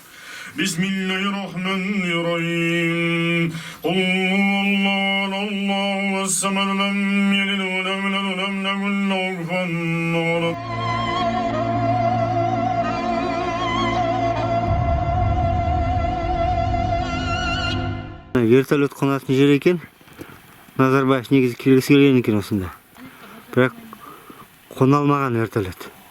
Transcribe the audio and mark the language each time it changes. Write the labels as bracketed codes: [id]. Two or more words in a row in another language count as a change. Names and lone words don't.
[ar] بسم الله الرحمن الرحيم. قل هو الله الله الصمد لم يلد ولم يولد ولم يكن له كفوا أحد. [kk] Вертолет қонатын жер екен. Назарбаев негізі келгісі келген екен осында. Бірақ қона алмаған вертолет.